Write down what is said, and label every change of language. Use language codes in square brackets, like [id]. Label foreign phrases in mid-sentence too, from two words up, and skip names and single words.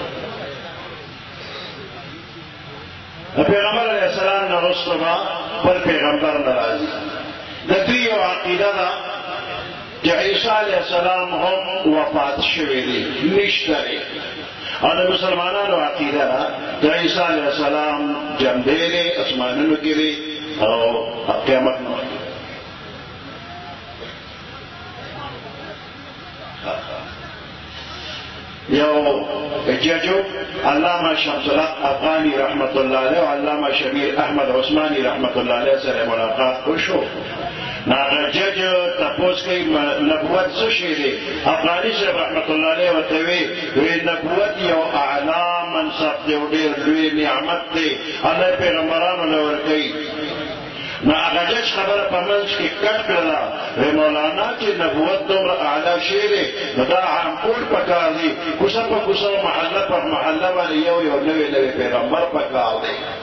[ps] د پیغمبر [ar] علیه السلام [ps] نه وروسته به بل پیغمبر نه راځي د دوی یو عقیده ده چې عیسی [ar] علیه السلام [ps] هم وفات شوی دی نشته دی او د مسلمانانو عقیده ده چې عیسی [ar] علیه السلام [ps] جمدی دی اسمانونو کې دی او قیامت نه یو ججو علامہ شمس الحق افغانی [ar] رحمت اللہ علیہ [ps] و علامہ شبیر احمد عثمانی [ar] رحمت اللہ علیہ [ur] سے ملاقات [ps] وشو ناغه جج تپوس کوي نبوت څه شی دی افغاني صاحب [ar] رحمت الله علیه [ps] ورته وی نبوت یو اعلی منصب دی او ډېر لوی نعمت دی الله پیغمبرانو له ورکوي نو هغه جج خبره په منځ کې کټ کړله وی مولانا چې نبوت دومره اعلی شی دی نو دا عامپول پکار دی کوڅه په کوڅه محله په محله باندې یو یو نوی نوی پیغمبر پکار دی